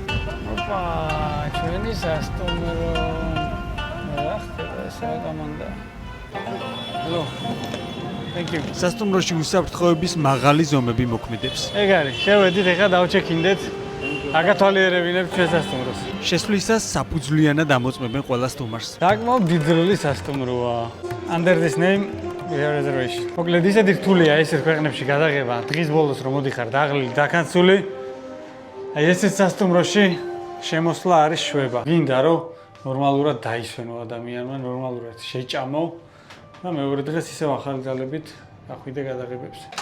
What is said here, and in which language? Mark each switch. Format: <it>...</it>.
<ka>ოპა, ჩვენი სასტუმრო. რა ხდება ეს რა გამონდა?</ka> <en>Hello. Thank you.</en> <ka>სასტუმროში უსაფრთხოების მაღალი ზომები მოქმედებს. ეგ არის. შევედით, ეხლა დავჩექინდეთ. აგათვალიერებინებ ჩვენ სასტუმროს. შესვლისას საფუძვლიანად ამოწმებენ ყველა სტუმარს. საკმაოდ დიდრული სასტუმროა.</ka> <en>Under this name we have reservation.</en> <ka>მოკლედ ისეთი რთულია ეს ქვეყნებში გადაღება. დღის ბოლოს რომ მოდიხარ დაღლილი, დაქანცული. აი ესეთ სასტუმროში შემოსვლა არის შვება. გინდა რომ ნორმალურად დაისვენო ადამიანმა, ნორმალურად შეჭამო და მეორე დღეს ისევ ახალი ძალებით ახვიდე გადაღებებს.</ka>